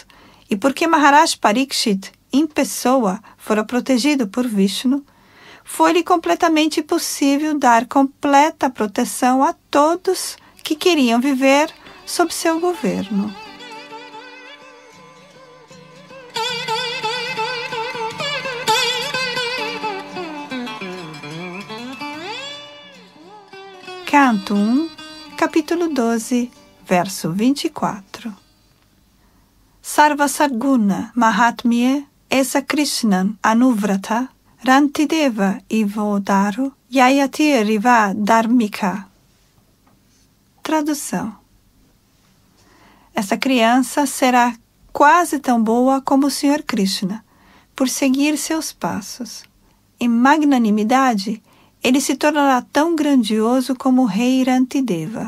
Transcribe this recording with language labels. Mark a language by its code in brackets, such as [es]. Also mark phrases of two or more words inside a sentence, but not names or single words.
[pt] E porque Maharaj Parikshit, em pessoa, fora protegido por Vishnu, foi-lhe completamente possível dar completa proteção a todos que queriam viver sob seu governo. Canto 1, capítulo 12, verso 24. [sa] सर्व सर्गुण महात्म्ये एस कृष्णन् अनुव्रत रन्तिदेव इवोदरु ययाति रिव धार्मिक. [pt] Tradução. Essa criança será quase tão boa como o Sr. Krishna, por seguir seus passos. Em magnanimidade, ele se tornará tão grandioso como o rei Rantideva.